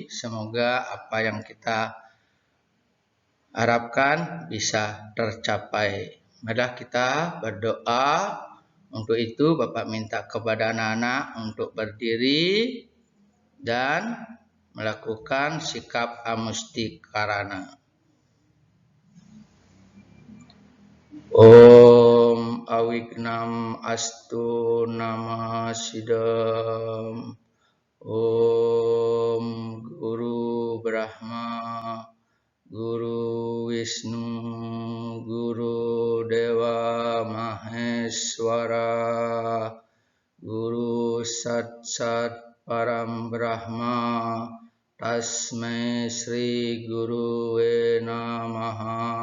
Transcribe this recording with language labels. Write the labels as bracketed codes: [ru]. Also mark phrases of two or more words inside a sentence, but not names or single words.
[id] Semoga apa yang kita harapkan bisa tercapai. Marilah kita berdoa. Untuk itu Bapak minta kepada anak-anak untuk berdiri dan melakukan sikap amustikarana. [sa] ॐ अविघ्नम् अस्तु नम सिदम्. ॐ गुरु ब्रह्म, गुरु विष्णु गुरु देव महेश्वर गुरु सत् सत् परम् ब्रह्म तस्मै श्री गुरु नमह.